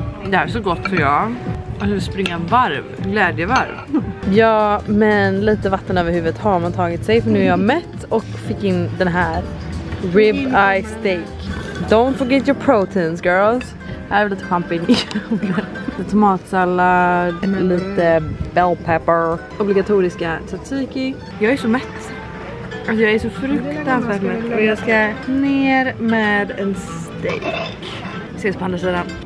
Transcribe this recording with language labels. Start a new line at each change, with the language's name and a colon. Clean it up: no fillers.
Swedish: Det här är så gott för jag. Alltså springa varv, glädjevarv. Ja, men lite vatten över huvudet har man tagit sig. För nu är jag mätt och fick in den här rib eye steak.
English: Don't forget your proteins, girls.
Swedish: Här är lite champinjoner, lite tomatsallad, lite bell pepper, obligatoriska tzatziki. Jag är så mätt. Alltså jag är så fruktansvärt mätt. Och jag ska ner med en steak. Ses på andra sidan.